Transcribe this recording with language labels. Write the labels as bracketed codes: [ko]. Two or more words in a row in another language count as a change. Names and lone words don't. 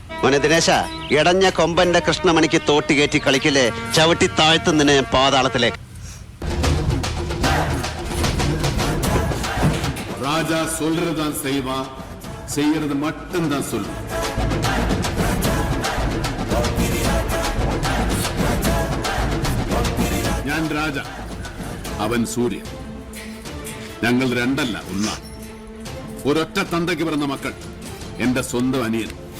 [ml] മോനെ ദിനേശ, ഇടഞ്ഞ കൊമ്പന്റെ കൃഷ്ണമണിക്ക് തോട്ടി കയറ്റി കളിക്കില്ലേ, ചവിട്ടി താഴ്ത്തുന്നതിന് പാതാളത്തിലേക്ക്. [ta] ராஜா சொல்றதுதான் செய்வான், செய்யறது மட்டும்தான் சொல்லும். [ml] ഞാൻ രാജ, അവൻ സൂര്യൻ. ഞങ്ങൾ രണ്ടല്ല, ഒന്നാണ്. ഒരൊറ്റ തന്തയ്ക്ക് പിറന്ന മക്കൾ, എന്റെ സ്വന്തം അനിയൻ.